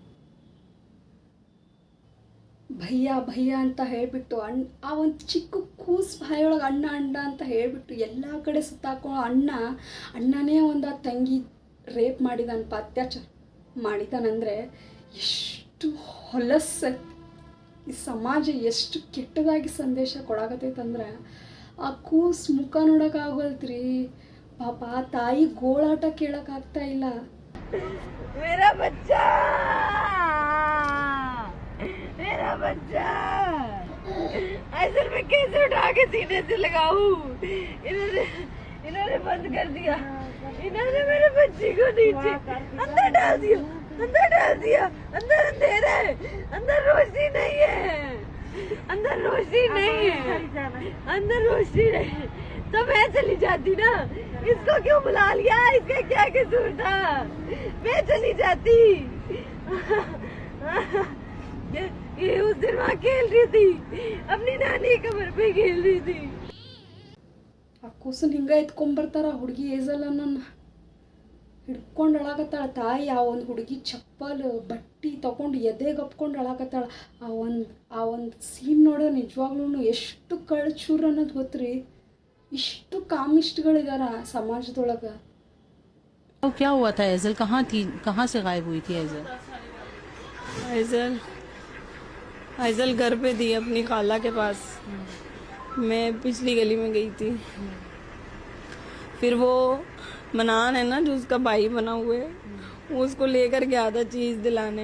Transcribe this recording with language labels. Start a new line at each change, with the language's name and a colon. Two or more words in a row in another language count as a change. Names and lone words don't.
Hindi: भैया भैया
Kannada: ಅಂತ ಹೇಳಿಬಿಟ್ಟು ಆ ಒಂದು ಚಿಕ್ಕ ಕೂಸು ಬಾಯೊಳಗೆ ಅಣ್ಣ ಅಣ್ಣ ಅಂತ ಹೇಳಿಬಿಟ್ಟು ಎಲ್ಲ ಕಡೆ ಸುತ್ತಾಕೋ ಅಣ್ಣನೇ ಒಂದು ಆ ತಂಗಿ ರೇಪ್ ಮಾಡಿದಾನಪ್ಪ, ಅತ್ಯಾಚಾರ ಮಾಡಿದಾನಂದರೆ ಎಷ್ಟು ಹೊಲಸು ಈ ಸಮಾಜ ಎಷ್ಟು ಕೆಟ್ಟದಾಗಿ ಸಂದೇಶ ಕೊಡಾಕತ್ತೈತಂದ್ರೆ ಆ ಕೂಸು ಮುಖ ನೋಡೋಕ್ಕಾಗಲ್ತ್ರಿ. ಪಾಪ ತಾಯಿ ಗೋಳಾಟ ಕೇಳೋಕ್ಕಾಗ್ತಾ ಇಲ್ಲ.
Hindi: मेरा बच्चा ऐसे मैं कैसे उठा के सीने से लगाऊं? इन्होंने बंद कर दिया, इन्होंने मेरे बच्चे को नीचे अंदर डाल दिया, अंदर अंधेरा है, अंदर रोशनी नहीं है, अंदर रोशनी नहीं है। तो मैं चली जाती ना, इसको क्यों बुला लिया? इसका क्या कसूर था? मैं चली जाती। ये उस दिन वहाँ खेल रही थी, अपनी नानी कमर पे खेल रही थी।
Kannada: ಆ ಕೂಸನ್ ಹಿಂಗ ಎತ್ಕೊಂಡ್ಬರ್ತಾರ ಹುಡುಗಿ ಏಜಲ್ಲನ್ನ ಹಿಡ್ಕೊಂಡು ಅಳಾಕತ್ತಾಳ ತಾಯಿ. ಆ ಒಂದು ಹುಡುಗಿ ಚಪ್ಪಲ್ ಬಟ್ಟೆ ತಗೊಂಡು ಎದೆಗೆ ಅಪ್ಕೊಂಡು ಅಳಾಕತ್ತಾಳ. ಆ ಒಂದು ಸೀನ್ ನೋಡೋ ನಿಜವಾಗ್ಲೂ ಎಷ್ಟು ಕಳ್ಚೂರು ಅನ್ನೋದು ಗೊತ್ತ್ರಿ. ಇಷ್ಟು ಕಾಮಿಸ್ಟ್ಗಳಿದಾರ ಸಮಾಜದೊಳಗೆ.
Hindi: क्या हुआ था? ऐजल कहाँ थी? कहाँ से गायब हुई थी ऐजल? ऐजल घर पे थी अपनी खाला के पास। मैं पिछली गली में गई थी। फिर वो मनान है ना जो उसका भाई बना हुआ है, वो उसको लेकर गया था चीज़ दिलाने।